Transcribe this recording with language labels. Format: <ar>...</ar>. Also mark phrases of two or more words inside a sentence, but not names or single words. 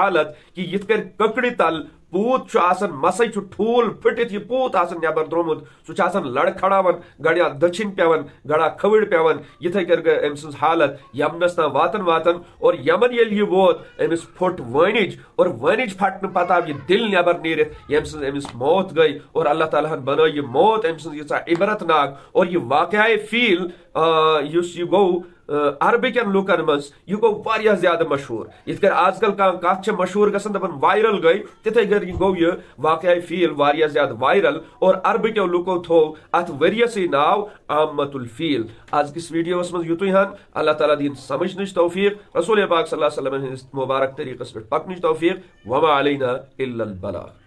<ks>حالت کہ یِتھ کٔنۍ کٔکرِ تل پوٗت چھُ آسان مسے چھُ ٹھوٗل پھٕٹِتھ یہِ پوٗت آسان نٮ۪بر درٛومُت سُہ چھُ آسان لڑٕ کھڑاوان گڑیا دٔچھِنۍ پیوان گڑا کھوٕرۍ پیوان یِتھے کٔنۍ گٔے أمۍ سٕنٛز حالت یمنس تام واتن واتن اور یمن ییٚلہِ یہِ ووت أمِس پھوٚٹ وٲنِج اور وٲنِج پھٹنہٕ پتہٕ آو یہِ دِل نٮ۪بر نیٖرِتھ ییٚمہِ سٕنٛز أمِس موت گٔے اور اللہ تعالیٰ ہن بنٲو یہِ موت أمۍ سٕنٛز ییٖژاہ عبرت ناک اور یہِ واقعہ فیل یُس یہِ گوٚو عربٕکٮ۪ن لُکن منٛز یہِ گوٚو واریاہ زیادٕ مشہوٗر یِتھ کٔنۍ آز کل کانٛہہ کتھ چھِ مشہوٗر گژھان دپان وایرل گٔے تِتھے کٔنۍ گوٚو یہِ واقعہ فیل واریاہ زیادٕ وایرل اور عربٕکیو لُکو تھوٚو اتھ ؤریسٕے ناو عامۃ الفیل أزکِس ویڈیوس منٛز یُتُے ہن اللہ تعالیٰ دِیِن سمجھنٕچ توفیق رسول پاک صلی اللہ علیہ وسلم ہٕنٛدِس مبارک طریٖقس پٮ۪ٹھ پکنٕچ توفیق</ks> <ar>وما علینا الا البلاغ</ar>